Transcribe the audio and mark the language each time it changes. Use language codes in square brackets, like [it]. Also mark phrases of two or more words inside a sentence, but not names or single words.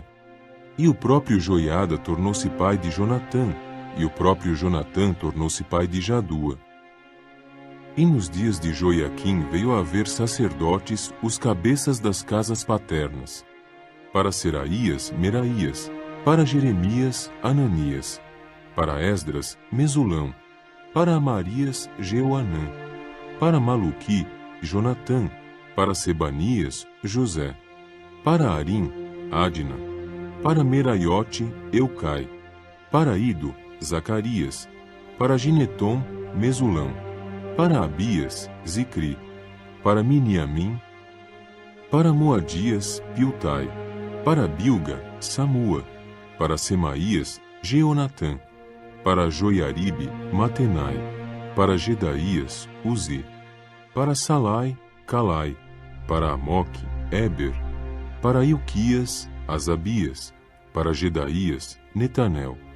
[pt] E o próprio Joiada tornou-se pai de Jonatã, e o próprio Jonatã tornou-se pai de Jadua. E nos dias de Joiaquim veio a haver sacerdotes, os cabeças das casas paternas. Para Seraías, Meraías, para Jeremias, Ananias, para Esdras, Mesulão, para Amarias, Jeoanã, para Maluqui, Jonatã, para Sebanias, José, para Arim, Adna, para Meraiote, Eucai, para Ido, Zacarias, para Gineton, Mesulão, para Abias, Zicri, para Miniamim, para Moadias, Piltai, para Bilga, Samua, para Semaías, Jeonatã, para Joiaribe, Matenai, para Gedaías, Uzi, para Salai, Calai, para Amoque, Eber, para Ilquias, Asabias, para Gedaías, Netanel.